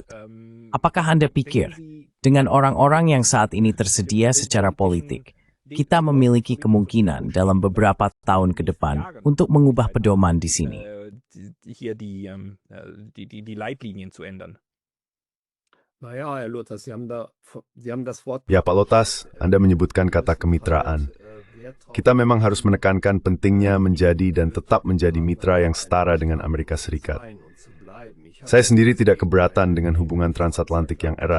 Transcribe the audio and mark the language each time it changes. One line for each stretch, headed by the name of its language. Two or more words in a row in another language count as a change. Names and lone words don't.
Indonesian: Apakah Anda pikir, dengan orang-orang yang saat ini tersedia secara politik, kita memiliki kemungkinan dalam beberapa tahun ke depan untuk mengubah pedoman di sini?
German: Hier die Leitlinien zu ändern.
Indonesian: Ya Pak Lotas, Anda menyebutkan kata kemitraan. Kita memang harus menekankan pentingnya menjadi dan tetap menjadi mitra yang setara dengan Amerika Serikat. Saya sendiri tidak keberatan dengan hubungan transatlantik yang erat.